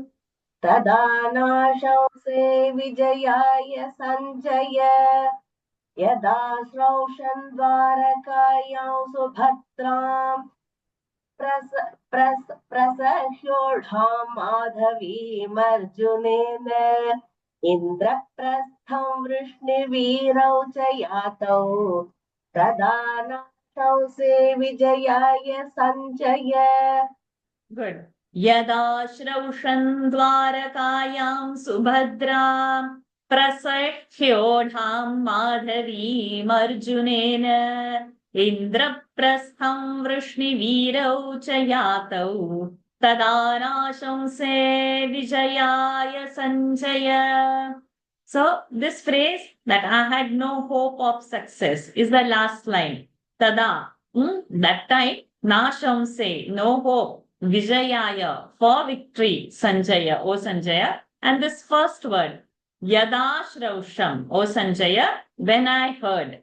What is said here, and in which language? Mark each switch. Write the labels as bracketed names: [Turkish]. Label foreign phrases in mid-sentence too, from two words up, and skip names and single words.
[Sanskrit] तदा नाशंसे विजयाय सञ्जय यदा श्रौषं द्वारकायां सुभद्रां प्रसह्योढां माधवीमर्जुनेन इन्द्रप्रस्थं वृष्णिवीरौ च यातौ तदा नाशंसे विजयाय सञ्जय [English] Good. [Sanskrit] यदा श्रौषं द्वारकायां सुभद्रां प्रसह्योढां माधवीमर्जुनेन इन्द्रप्रस्थं वृष्णिवीरौ च यातौ तदा नाशंसे विजयाय सञ्जय. [English] So this phrase that I had no hope of success is the last line. Tada. That time, Nashamse, no hope. Vijayaya, for victory, Sanjaya, O Sanjaya. And this first word, [Sanskrit] यदा श्रौषं, [English] O Sanjaya, when I heard.